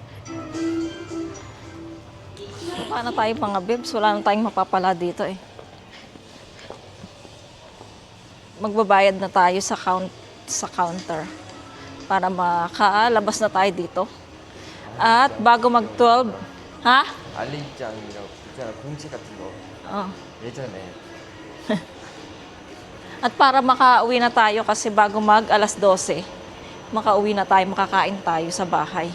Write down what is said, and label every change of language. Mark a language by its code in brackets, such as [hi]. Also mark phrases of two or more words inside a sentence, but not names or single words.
[tl] Paano tayo mga bibs? Wala na tayong mapapala dito eh. Magbabayad na tayo sa counter para makalabas na tayo dito. At bago mag-12, ha? [ko] 알림장이라고 있잖아 공지 같은 거 Oh. 예전에 [tl] At para makauwi na tayo kasi bago mag alas 12, makauwi na tayo, makakain tayo sa bahay.